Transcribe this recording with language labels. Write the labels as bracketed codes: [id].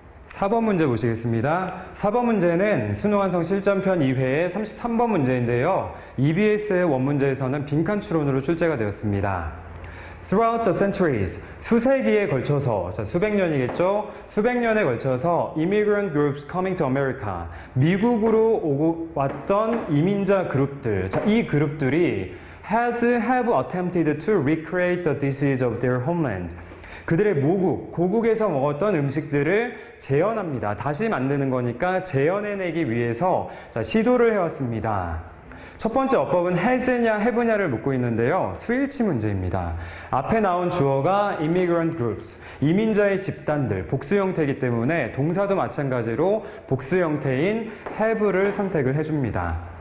[ko] 4번 문제 보시겠습니다. 4번 문제는 수능완성 실전편 2회의 33번 문제인데요. EBS의 원문제에서는 빈칸 추론으로 출제가 되었습니다. [en] Throughout the centuries, [ko] 수세기에 걸쳐서, 자, 수백 년이겠죠? 수백 년에 걸쳐서 immigrant groups coming to America, 미국으로 오고 왔던 이민자 그룹들, 자, 이 그룹들이 [en] have attempted to recreate the dishes of their homeland. [ko] 그들의 모국, 고국에서 먹었던 음식들을 재현합니다. 다시 만드는 거니까 재현해내기 위해서 시도를 해왔습니다. 첫 번째 어법은 has냐, have냐를 묻고 있는데요. 수일치 문제입니다. 앞에 나온 주어가 immigrant groups, 이민자의 집단들, 복수 형태이기 때문에 동사도 마찬가지로 복수 형태인 have를 선택을 해줍니다.